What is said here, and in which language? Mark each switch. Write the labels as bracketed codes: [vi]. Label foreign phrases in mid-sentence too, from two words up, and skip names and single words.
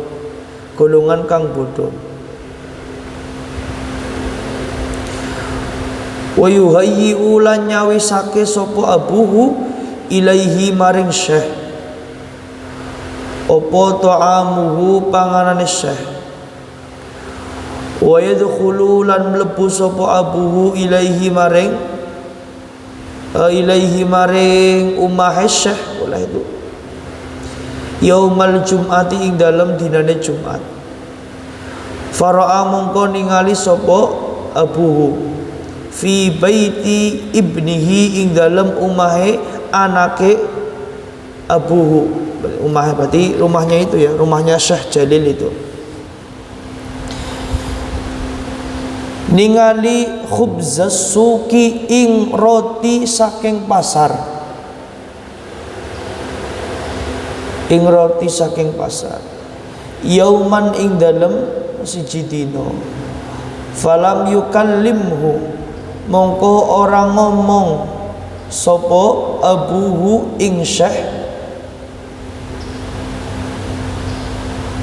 [ar] wa yuhayyi [jv] ulan nyawisake sapa [ar] abuhu ilaihi [jv] maring syekh apa ta'amuhu panganane syekh [ar] wa yadkhulu [jv] lan mlebu sapa [ar] abuhu ilaihi [jv] maring umahe syekh oleh itu [ar] yaumal jum'ati [jv] ing dalem dinane Jumat. Fara'a mongko ningali sapa abuhu [ar] fi baiti ibnihi [jv] ing dalem umahe anake abuhu. [id] Umahe berarti rumahnya itu ya, rumahnya Syekh Jalil itu. [jv] Ningali [ar] khubzas suki [jv] ing roti saking pasar. Yauman ing dalem siji dina [ar] falam yukallimhu [jv] mongko ora ngomong sapa abuhu ing syekh